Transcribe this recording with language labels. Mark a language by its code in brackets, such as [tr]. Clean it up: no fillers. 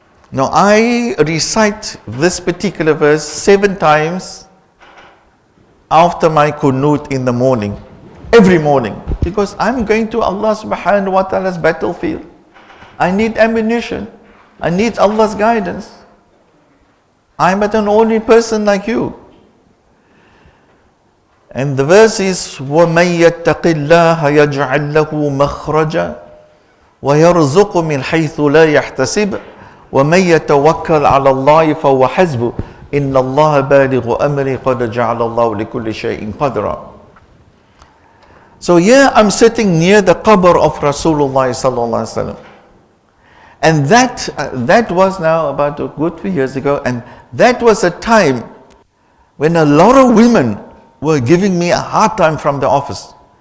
[en] Now I recite this particular verse 7 times after my kunut in the morning, every morning, because I'm going to Allah subhanahu wa ta'ala's battlefield. I need ammunition. I need Allah's guidance. I'm but an ordinary person like you. And the verse is, [ar] وَمَن يَتَّقِ اللَّهَ يَجْعَلْ لَهُ مَخْرَجًا وَيَرْزُقُ مِنْ حَيْثُ لَا يَحْتَسِبُ وَمَن يَتَوَكَّلْ عَلَى اللَّهِ فَهُوَ حَسْبُهُ إِنَّ اللَّهَ بَالِغُ أَمْرِهِ قَدْ جَعَلَ اللَّهُ لِكُلِّ شَيْءٍ قَدْرًا. [en] So here I'm sitting near the qabr of Rasulullah sallallahu alaihi wasallam, and that was now about a good few years ago, and that was a time when a lot of women were giving me a hard time from the office.